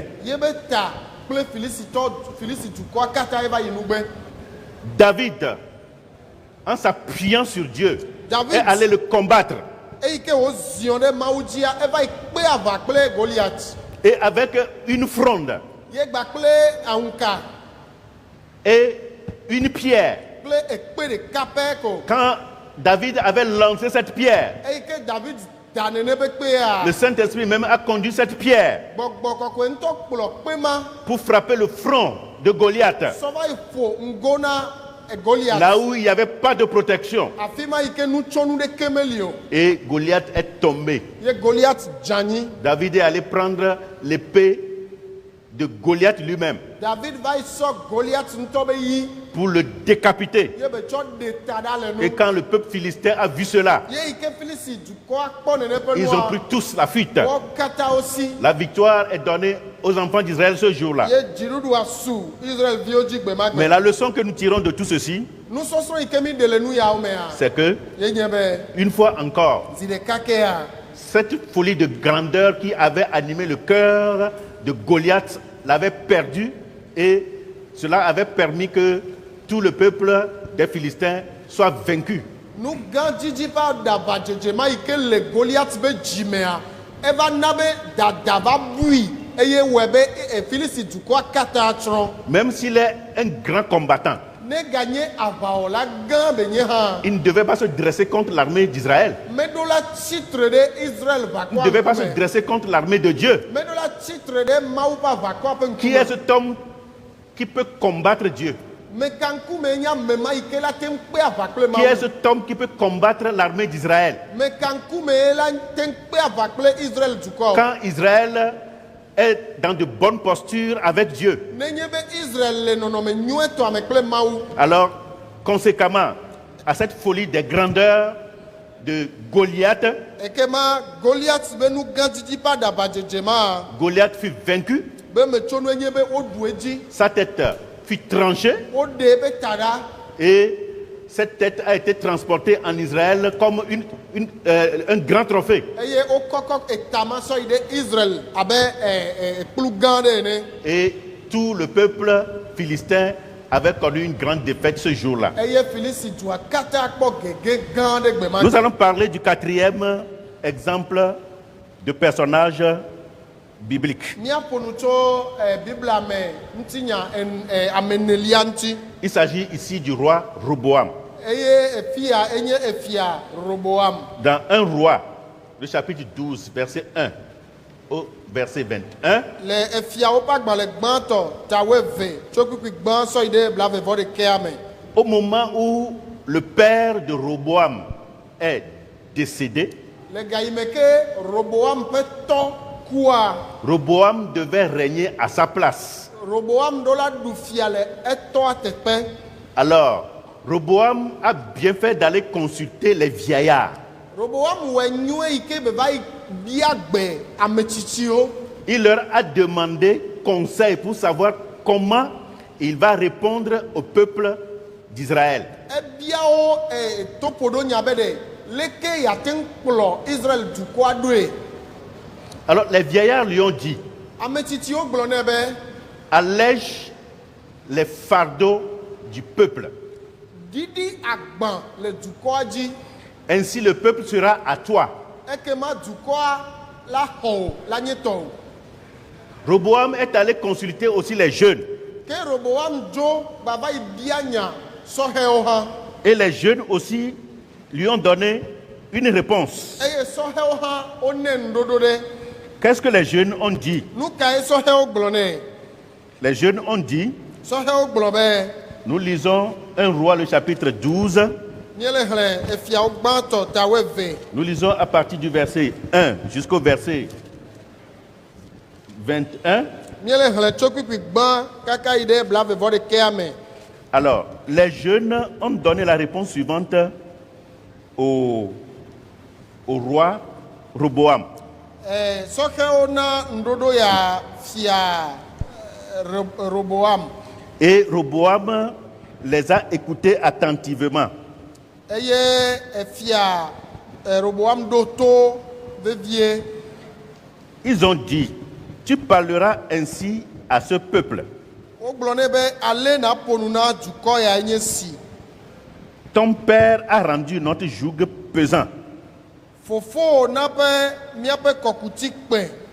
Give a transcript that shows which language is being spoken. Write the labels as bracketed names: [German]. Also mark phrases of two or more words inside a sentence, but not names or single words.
[Ewe] yebe ta kple Filisti dukɔa katã eva yi nugbe. [French] David, en s'appuyant sur Dieu, David. est allé le combattre. [Ewe] Eyi ke woziɔ ɖe Mawu dzia, eva yi kpe ava kple Goliath. [French] Et avec une fronde [Ewe] Ye gba kple aŋuka [French] et une pierre, [Ewe] kple kple ekpe ɖeka pɛ ko. [French] Quand David avait lancé cette pierre, [Ewe] Eye ke David da nene be kpea. [French] le Saint-Esprit même a conduit cette pierre [Ewe] Gbɔgbɔ kɔkɔe ŋutɔ kplɔ kpe ma. [French] pour frapper le front de Goliath, [Ewe] Sɔ va yi ƒo ŋgo na Goliath. [French] là où il n'y avait pas de protection. [Ewe] Afi ma yi ke nutsɔnu ɖeke meli o. [French] Et Goliath est tombé. [Ewe] Ye Goliath dzanyi. [French] David est allé prendre l'épée de Goliath lui-même [Ewe] David va yi sɔ Goliath ŋutɔ be yi. [French] pour le décapiter. [Ewe] Ye be tsɔ ɖe ta ɖa le [French] Et [Ewe] nu. [French] quand le peuple philistin a vu cela, [Ewe] Ye yi ke Filisi dukɔa kpɔ nene ƒe [French] ils ont [Ewe] nua. [French] pris tous la fuite. [Ewe] Wo katã wosi. [French] La victoire est donnée aux enfants d'Israël ce jour-là. [Ewe] Ye dziɖuɖua su Israelviwo dzi gbe ma [French] Mais [Ewe] gbe. [French] la leçon que nous tirons de tout ceci, [Ewe] Nusɔsrɔ̃ yi ke mi ɖe le nu yawo mea. [French] c'est que, [Ewe] Ye nye be [French] une fois encore, [Ewe] zi ɖeka kea. [French] cette folie de grandeur qui avait animé le cœur de Goliath l'avait perdu, et cela avait permis que tout le peuple des Philistins soit vaincu. [Ewe] Nu gã dzidzi va ɖaba dzedzema yi ke le Goliath be dzimea, eva na be dada va bui eye wɔe be Filisi dukɔa katã tsrɔ̃. [French] Même s'il est un grand combattant, [Ewe] Ne ganye aʋawɔla gã be nye hã. [French] il ne devait pas se dresser contre l'armée d'Israël. [Ewe] Meɖo la tsitre ɖe Israel [French] Il ne [Ewe] ʋakɔa [French] devait pas se [Ewe] ŋkume. [French] dresser contre l'armée de Dieu. [Ewe] Meɖo la tsitre ɖe Mawu ƒe aʋakɔa ƒe [French] Qui est [Ewe] ŋkume. [French] cet homme qui peut combattre Dieu? [Ewe] Mekankume nye amema yi ke la te ŋu kpe aʋa kple [French] Qui est [Ewe] Mawu. [French] cet homme qui peut combattre l'armée d'Israël? [Ewe] Mekankume ye la te ŋu kpe aʋa kple Israel dukɔ. [French] Quand Israël est dans de bonnes postures avec Dieu, [Ewe] Nenye be Israel le nɔnɔme nyuietɔa me kple Mawu. [French] alors conséquemment à cette folie des grandeurs de Goliath, [Ewe] Ekema Goliath be nu gã dzidzi ƒe aɖaba dzedzema. [French] Goliath fut vaincu, [Ewe] Be metso nu enye be woɖu edzi. [French] sa tête fut tranchée [Ewe] Woɖe ebe ta ɖa. [French] et cette tête a été transportée en Israël comme un grand trophée. [Ewe] Eye wokɔkɔ etama sɔ yi ɖe Israel abe kplu gã ɖe ene. [French] Et tout le peuple philistin avait connu une grande défaite ce jour-là. [Ewe] Eye Filisi dua katã kpɔ gege gã ɖe gbe ma [French] Nous [Ewe] dzi. [French] allons parler du quatrième exemple de personnage biblique. [Ewe] Míaƒo nu tso Biblia me ŋutinya ame enelia ŋuti. [French] Il s'agit ici du roi Roboam. [Ewe] Eye efia enye efia Roboam. [French] Dans 1 roi, le chapitre 12, verset 1 au verset 21, [Ewe] Le efiawo ƒe agbalẽ gbãtɔ tawo eve tso kpikpi gbã sɔ yi ɖe blaeve-vɔ-ɖekɛa me. [French] au moment où le père de Roboam est décédé, [Ewe] Le gayime ke Roboam ƒe tɔ kua, [French] Roboam devait régner à sa place. [Ewe] Roboam ɖo la ɖu fia le etɔa teƒe. [French] Alors, Roboam a bien fait d'aller consulter les vieillards. [Ewe] Roboam wɔ nyuie yi ke be va yi bia gbe ame tsitsiwo. [French] Il leur a demandé conseil pour savoir comment il va répondre au peuple d'Israël. [Ewe] Ebia wo toƒoɖo nya be ɖe leke yate ŋu kplɔ Israel dukɔa ɖoe. [French] Alors, les vieillards lui ont dit, [Ewe] Ame tsitsiwo gblɔ nɛ be [French] allège les fardeaux du peuple. [Ewe] ɖiɖi agbã le dukɔa dzi. [French] Ainsi, le peuple sera à toi. [Ewe] Ekema dukɔa la xɔ o la nye tɔ o. [French] Roboam est allé consulter aussi les jeunes. [Ewe] Ke Roboam dzo gbava yi bia nya sɔhɛwo hã. [French] Et les jeunes aussi lui ont donné une réponse. [Ewe] Eye sɔhɛwo hã wone ŋuɖoɖo ɖe. [French] Qu'est-ce que les jeunes ont dit? [Ewe] Nu kae sɔhɛwo gblɔ nɛ? [French] Les jeunes ont dit, [Ewe] Sɔhɛwo gblɔ be [French] nous lisons 1 roi le chapitre 12, [Ewe] míele xlẽ efiawo gbãtɔ tawo eve. [French] nous lisons à partir du verset 1 jusqu'au verset 21. [Ewe] Míele xlẽ tso kpikpi gbã kaka yi ɖe blaeve-vɔ-ɖekɛa me. [French] Alors, les jeunes ont donné la réponse suivante au roi Roboam. [Ewe] Sɔhɛwo na ŋuɖoɖo ya fia Roboam. [French] Et Roboam les a écoutés attentivement. [Ewe] Eye efia Roboam ɖo to vevie. [French] Ils ont dit, tu parleras ainsi à ce peuple. [Ewe] Wogblɔ nɛ be ale na ƒo nu na dukɔ ya nye si. [French] Ton père a rendu notre joug pesant. [Ewe] Fofo na be míaƒe kɔkuti kpẽ.